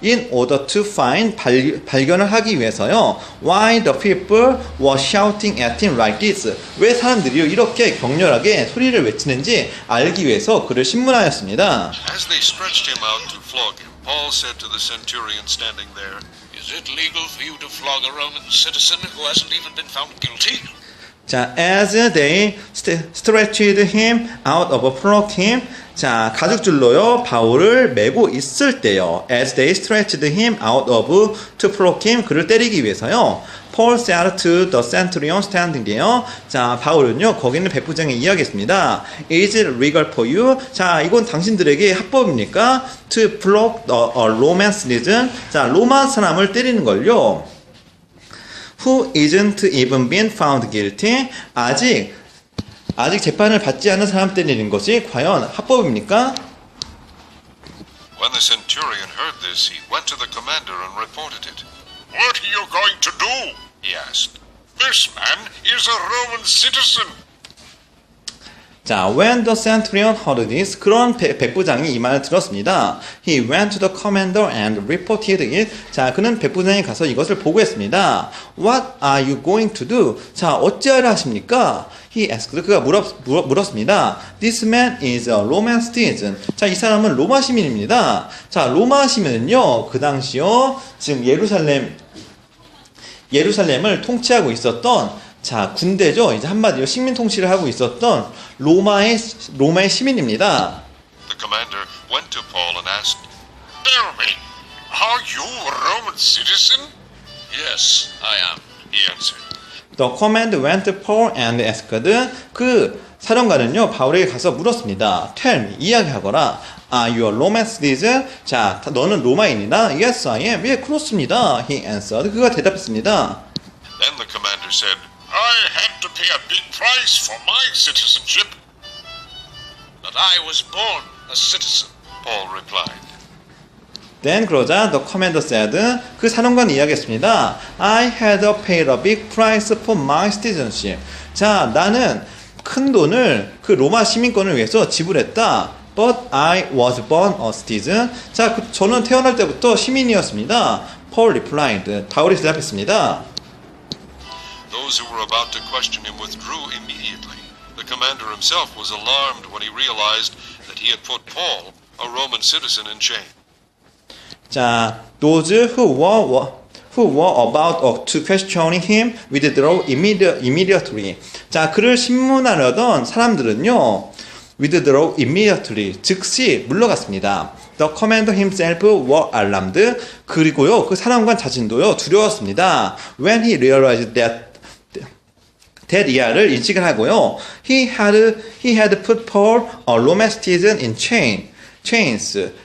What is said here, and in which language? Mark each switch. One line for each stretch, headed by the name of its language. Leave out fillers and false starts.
English: In order to find,
Korean: 발견을 하기 위해서요.
English: Why the people were shouting at him like this.
Korean: 왜 사람들이 이렇게 격렬하게 소리를 외치는지 알기 위해서 그를 신문하였습니다.
English: As they stretched him out to flog him, Paul said to the centurion standing there, Is it legal for you to flog a Roman citizen who hasn't even been found guilty? 자, as they stretched him out of flogged him.
Korean: 자, 가죽줄로요, 바울을 메고 있을 때요.
English: As they stretched him out of to flog him.
Korean: 그를 때리기 위해서요.
English: Paul said to the centurion standing there.
Korean: 자, 바울은요, 거기 있는 백부장에 이야기했습니다.
English: Is it legal for you?
Korean: 자, 이건 당신들에게 합법입니까?
English: To flog a Roman citizen.
Korean: 자, 로마 사람을 때리는 걸요.
English: Who isn't even been found guilty?
Korean: 아직 재판을 받지 않은 사람 때리는 것이 과연 합법입니까?
English: When the centurion heard this, he went to the commander and reported it. What are you going to do? He asked. This man is a Roman citizen. 자, when the centurion heard this,
Korean: 그런 백부장이 이 말을 들었습니다.
English: He went to the commander and reported it.
Korean: 자, 그는 백부장에 가서 이것을 보고했습니다.
English: What are you going to do? 자,
Korean: 어찌하려 하십니까?
English: He asked.
Korean: 그가 물었습니다.
English: This man is a Roman citizen.
Korean: 자, 이 사람은 로마 시민입니다. 자, 로마 시민은요, 그 당시요, 지금 예루살렘을 통치하고 있었던 자, 군대죠. 이제 한마디로 식민 통치를 하고 있었던 로마의 시민입니다.
English: The commander went to Paul and asked, Tell me, are you a Roman citizen? Yes, I am, he answered. The commander went to Paul and asked.
Korean: 그 사령관은요, 바울에게 가서 물었습니다.
English: Tell me,
Korean: 이야기하거라.
English: Are you a Roman citizen? 자,
Korean: 너는 로마인이다?
English: Yes, I am.
Korean: 예, 그렇습니다.
English: He answered.
Korean: 그가 대답했습니다.
English: Then the commander said, I had to pay a big price for my citizenship. But I was born a citizen. Paul replied. Then
Korean: 그러자
English: the commander said,
Korean: 그 사령관이 이야기했습니다.
English: I had to pay a big price for my citizenship.
Korean: 자, 나는 큰 돈을 그 로마 시민권을 위해서 지불했다.
English: But I was born a citizen.
Korean: 자, 저는 태어날 때부터 시민이었습니다.
English: Paul replied.
Korean: 바울이 대답했습니다.
English: Those who were about to question him withdrew immediately. The commander himself was alarmed when he realized that he had put Paul, a Roman citizen, in chains. 자, those who were about to questioning him withdrew immediately.
Korean: 자, 그를 신문하려던 사람들은요,
English: withdrew immediately,
Korean: 즉시 물러갔습니다.
English: The commander himself was alarmed.
Korean: 그리고요, 그 사령관 자신도요, 두려웠습니다.
English: When he realized that
Korean: 이하를 인식을 하고요.
English: He had put Paul, a Roman citizen, in chains.